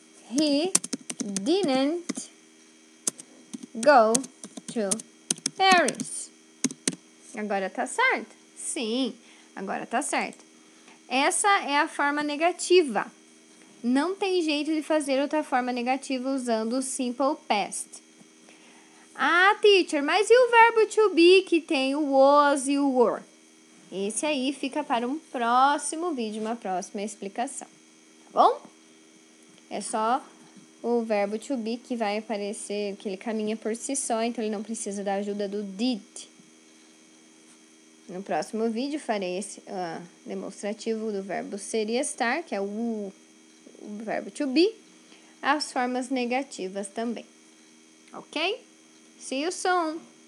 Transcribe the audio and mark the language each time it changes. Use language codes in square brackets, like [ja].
[en] He didn't go to Paris. [pt] Agora tá certo? Sim, agora tá certo. Essa é a forma negativa. Não tem jeito de fazer outra forma negativa usando o simple past. Ah, teacher, mas e o verbo to be que tem o was e o were? Esse aí fica para um próximo vídeo, uma próxima explicação. Tá bom? É só o verbo to be que vai aparecer, que ele caminha por si só, então ele não precisa da ajuda do did. No próximo vídeo farei esse demonstrativo do verbo ser e estar, que é o verbo to be, as formas negativas também. Ok? [en] See you soon!